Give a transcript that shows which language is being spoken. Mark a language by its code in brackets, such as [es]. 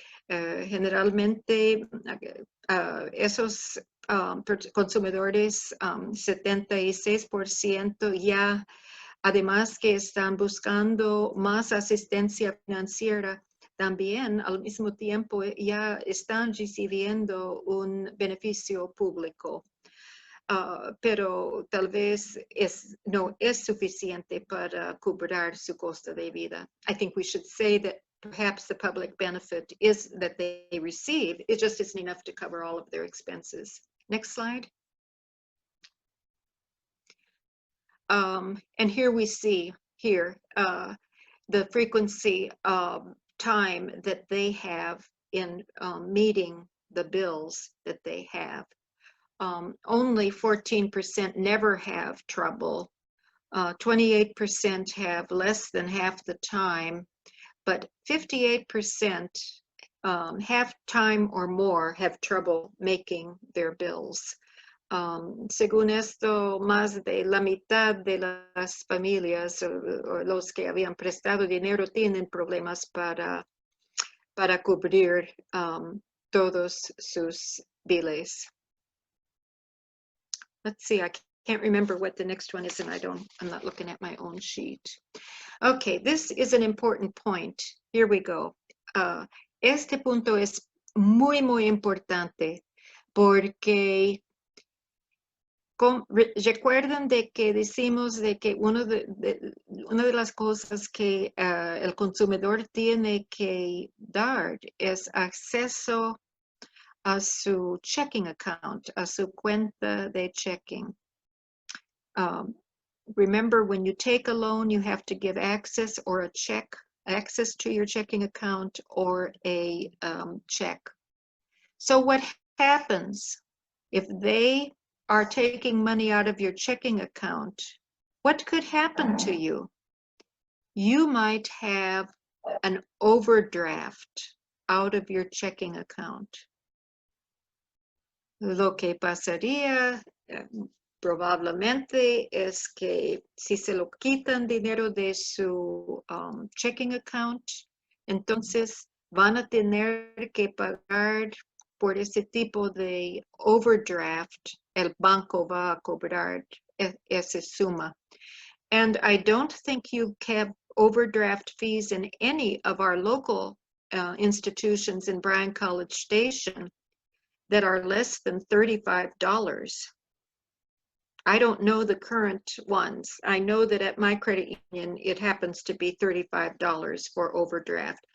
[es] Generalmente, esos consumidores, 76% ya, además que están buscando más asistencia financiera, también al mismo tiempo ya están recibiendo un beneficio público. Pero tal vez no es suficiente para cubrir su costo de vida. [en] I think we should say that perhaps the public benefit is that they receive, it just isn't enough to cover all of their expenses. Next slide. And here we see the frequency of time that they have in meeting the bills that they have. Only 14% never have trouble. 28% have less than half the time, but 58% half time or more have trouble making their bills. [es] Según esto, más de la mitad de las familias o los que habían prestado dinero tienen problemas para para cubrir todos sus biles. [en] Let's see, I can't remember what the next one is, and I'm not looking at my own sheet. Okay, this is an important point. Here we go. [es] Este punto es muy, muy importante porque recuerden de que decimos de que una de las cosas que el consumidor tiene que dar es acceso a su checking account, a su cuenta de checking. [en] Remember, when you take a loan, you have to give access or a check, access to your checking account or a check. So what happens if they are taking money out of your checking account? What could happen to you? You might have an overdraft out of your checking account. [es] Lo que pasaría probablemente es que si se lo quitan dinero de su checking account, entonces van a tener que pagar por ese tipo de overdraft. El banco va a cobrar esa suma. [en] And I don't think you have overdraft fees in any of our local institutions in Bryan College Station that are less than $35. I don't know the current ones. I know that at my credit union, it happens to be $35 for overdraft.